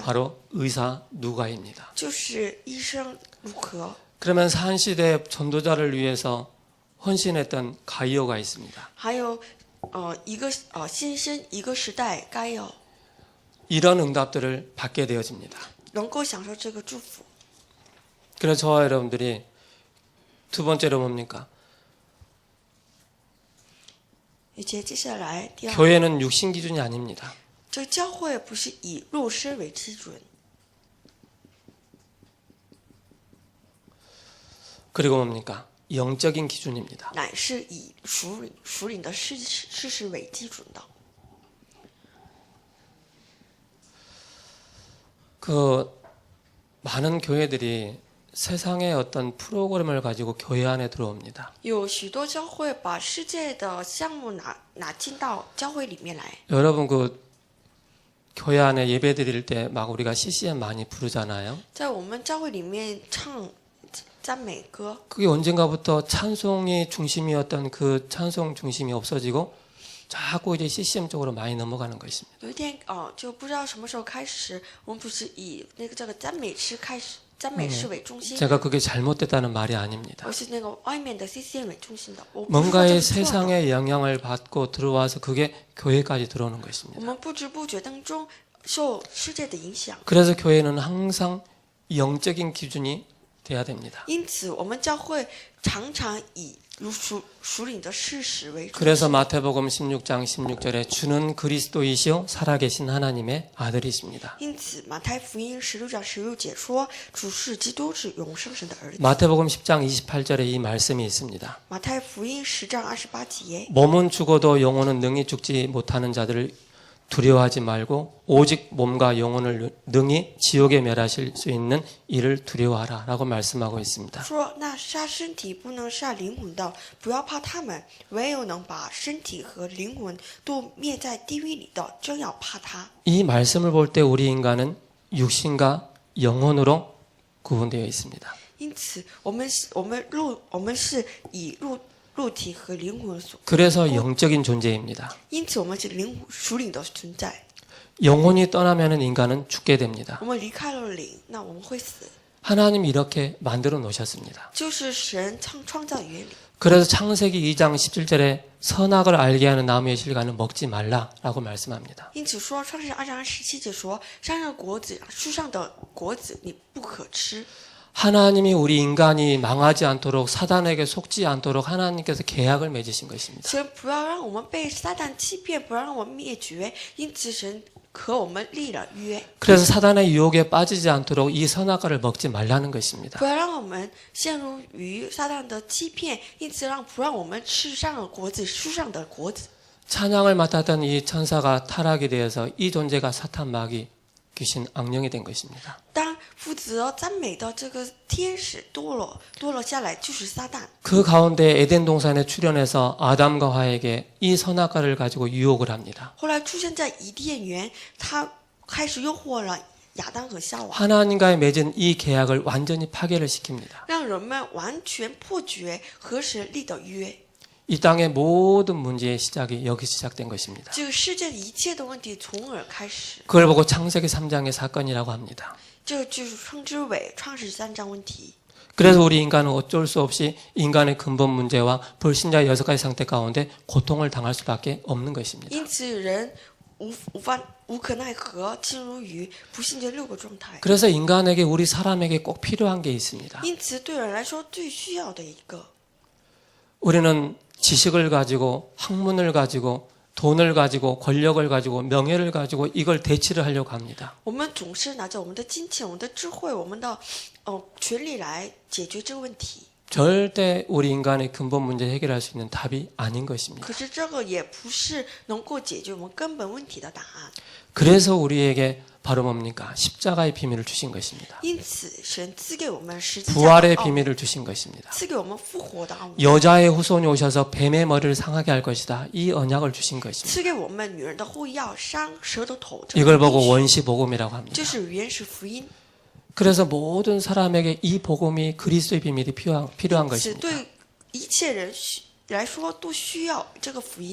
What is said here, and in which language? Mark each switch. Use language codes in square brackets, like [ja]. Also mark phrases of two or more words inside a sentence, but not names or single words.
[ko] 바로 의사 누가입니다. [zh] 就是医生卢可。 [ko] 그러면서 한 시대 전도자를 위해서 헌신했던 가이오가 있습니다. [zh] 还有一个先生一个时代该有 [ko] 이런 응답들을 받게 되어집니다. [zh] 能够享受这个祝福。 [ko] 그래서 저와 여러분들이 두 번째로 뭡니까? [zh] 而且接下来第二， [ko] 교회는 육신 기준이 아닙니다. [zh] 这个教会不是以肉身为基准， [ko] 그리고 뭡니까? 영적인 기준입니다. [zh] 乃是以属灵的事实为基准的。 [ko] 그 많은 교회들이 세상의 어떤 프로그램을 가지고 교회 안에 들어옵니다. [zh] 有许多教会把世界的项目拿进到教会里面来。 [ko] 여러분 그 교회 안에 예배 드릴 때 막 우리가 CCM 많이 부르잖아요. [zh] 在我们教会里面唱赞美歌， [ko] 그게 언젠가부터 찬송이 중심이었던 그 찬송 중심이 없어지고 자꾸 이제 CCM 쪽으로 많이 넘어가는 것입니다. [zh] 有一天就不知道什么时候开始，我们不是以这个赞美诗开始赞美是为中心， [ko] 제가 그게 잘못됐다는 말이 아닙니다. [zh] 而是那个外面的 CCM 为中心的。我不是说这 [ko] 뭔가의 [zh] 是错的， [ko] 세상의 영향을 받고 들어와서 그게 교회까지 들어오는 [zh] 我 [ko] 것입니다. [zh] 们不知不觉当中受世界的影响， [ko] 그래서 교회는 항상 영적인 기준이 돼야 됩니다. [zh] 因此我们教会常常以如属灵的事实为中 [ko] 그래서 [zh] 心。 [ko] 마태복음 16장 16절에 주는 그리스도이시요 살아계신 하나님의 아들이십니다. [zh] 因此马太福音16章16节说，主是基督，是永生神的儿子。 [ko] 마태복음 10장 28절에 이 말씀이 있습니다. [zh] 马太福音10章28节， [ko] 몸은 죽어도 영혼은 능히 죽지 못하는 자들을 두려워하지 말고 오직 몸과 영혼을 능히 지옥에 멸하실 수 있는 이를 두려워하라 라고 말씀하고 있습니다. [zh] 说那杀身体不能杀灵魂的，不要怕他们；唯有能把身体和灵魂都灭在地狱里的，真要怕他。 [ko] 이 말씀을 볼 때 우리 인간은 육신과 영혼으로 구분되어 있습니다. [zh] 因此，我们是以肉体和灵魂所， [ko] 그래서 영적인 존재입니다. [zh] 因此我们是属灵的存在。 [ko] 영혼이 떠나면 인간은 죽게 됩니다. [zh] 我们离开了灵，那我们会死。 [ko] 하나님이 이렇게 만들어 놓으셨습니다. [zh] 就是神创造原理。 [ko] 그래서 창세기 2장 17절에 선악을 알게 하는 나무의 실과는 먹지 말라라고 말씀합니다. [zh] 因此说，创世2章17节说，山上果子、树上的果子你不可吃。 [ko] 하나님이 우리 인간이 망하지 않도록 사단에게 속지 않도록 하나님께서 계약을 맺으신 것입니다. [zh] 神不要让我们被撒旦欺骗，不要让我们灭绝，因此神和我们立了约， [ko] 그래서 사단의 유혹에 빠지지 않도록 이 선악과를 먹지 말라는 것입니다. [zh] 不要让我们陷入于撒旦的欺骗，因此不让我们吃上了果子，树上的果子。 [ko] 찬양을 맡았던 이 천사가 타락이 되어서 이 존재가 사탄 마귀 귀신 악령이 된 것입니다. [zh] 当负责赞美的这个天使堕落下来，就是撒旦。 [ko] 그 가운데 에덴 동산에 출현해서 아담과 화에게 이 선악과를 가지고 유혹을 합니다. [zh] 后来出现在伊甸园，他开始诱惑了亚当和夏娃， [ko] 하나님과의 맺은 이 계약을 완전히 파괴를 시킵니다. [zh] 让人们完全破绝和神立的约。 [ko] 이 땅의 모든 문제의 시작이 여기서 시작된 것입니다. [zh] 这个世界一切的问题从而开始， [ko] 그걸 보고 창세기 3장의 사건이라고 합니다. [zh] 这就是称之为创世3章问题。 [ko] 그래서 우리 인간은 어쩔 수 없이 인간의 근본 문제와 불신자의 6가지 상태 가운데 고통을 당할 수밖에 없는 것입니다. [zh] 因此人无可奈何进入于不信这6个状态。 [ko] 그래서 인간에게 우리 사람에게 꼭 필요한 게 있습니다. [zh] 因此对人来说最需要的一个， [ko] 우리는 지식을 가지고 학문을 가지고 돈을 가지고 권력을 가지고 명예를 가지고 이걸 대치를 하려고 합니다. [zh] 我们总是拿着我们的金钱、我们的智慧、我们的权利来解决这个问题。 [ko] 절대 우리 인간의 근본 문제 해결할 수 있는 답이 아닌 것입니다. [zh] 可是这个也不是能够解决我们根本问题的答案。 [ko] 그래서 우리에게 바로 뭡니까? 십자가의 비밀을 주신 것입니다. [zh] 因此，神赐给我们十字架 [ko] 부활의 [zh] 的奥秘， [ko] 비밀을 주신 것입니다. [zh] 赐给我们复活的奥秘， [ko] 여자의 후손이 오셔서 뱀의 머리를 상하게 할 것이다. 이 언약을 주신 것입니다. [zh] 赐给我们女人的后裔要伤蛇的头。 [ko] 이걸 보고 원시 복음이라고 [zh] 这 [ko] 합니다. [zh] 是原始福音。 [ko] 그래서 모든 사람에게 이 복음이 그리스도의 비밀이 필요한 [zh] 此 [ko] 것입니다. [zh] 对一切人来说都需要这个福音。